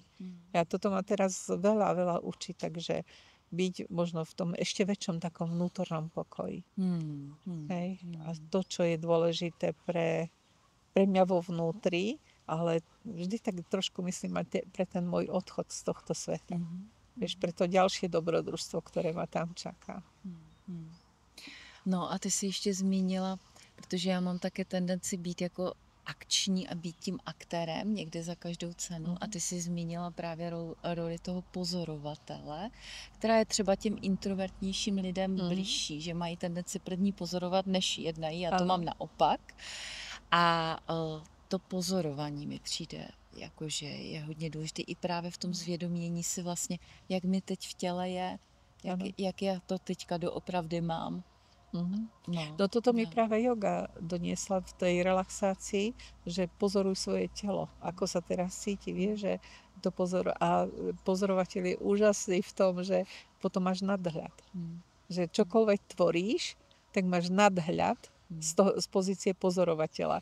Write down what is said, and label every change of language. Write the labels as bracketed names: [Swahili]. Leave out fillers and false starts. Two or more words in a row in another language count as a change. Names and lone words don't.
[Slovak] Ja toto ma teraz veľa učí, takže byť možno v tom ešte väčšom takom vnútornom pokoji. Hej? A to, čo je dôležité pre mňa vo vnútri, ale vždy tak trošku myslím aj pre ten môj odchod z tohto sveta. Vieš, pre to ďalšie dobrodružstvo, ktoré ma tam čaká. [Czech] No a ty si ještě zmínila, protože já mám také tendenci být jako akční a být tím aktérem někde za každou cenu. A ty si zmínila právě roli toho pozorovatele, která je třeba těm introvertnějším lidem blížší, že mají tendenci první pozorovat, než jednají. Já to mám naopak. A to pozorování mi přijde, jakože je hodně důležité i právě v tom zvědomění si vlastně, jak mi teď v těle je, jak já to teďka doopravdy mám. No No, [Slovak] toto mi no. práve yoga doniesla v tej relaxácii, že pozoruj svoje telo, ako sa teraz cíti, vieš, že to a pozorovateľ je úžasný v tom, že potom máš nadhľad. Že čokoľvek tvoríš, tak máš nadhľad z pozície pozorovateľa.